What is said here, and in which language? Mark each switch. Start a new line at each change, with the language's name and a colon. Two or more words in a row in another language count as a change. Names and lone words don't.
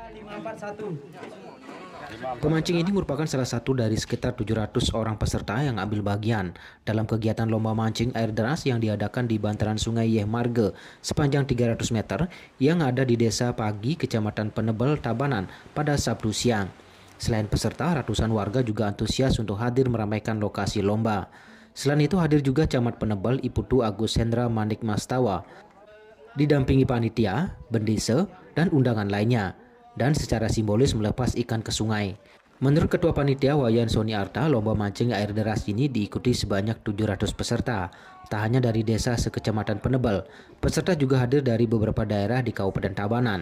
Indonesian: Pemancing ini merupakan salah satu dari sekitar 700 orang peserta yang ambil bagian dalam kegiatan lomba mancing air deras yang diadakan di bantaran Sungai Yeh Marge sepanjang 300 meter yang ada di Desa Pagi, Kecamatan Penebel, Tabanan pada Sabtu siang. Selain peserta, ratusan warga juga antusias untuk hadir meramaikan lokasi lomba. Selain itu hadir juga Camat Penebel Iputu Agus Hendra Manik Mastawa, didampingi panitia, bendese, dan undangan lainnya, dan secara simbolis melepas ikan ke sungai. Menurut Ketua Panitia Wayan Soni Arta, lomba mancing air deras ini diikuti sebanyak 700 peserta. Tak hanya dari desa sekecamatan Penebel, peserta juga hadir dari beberapa daerah di Kabupaten Tabanan.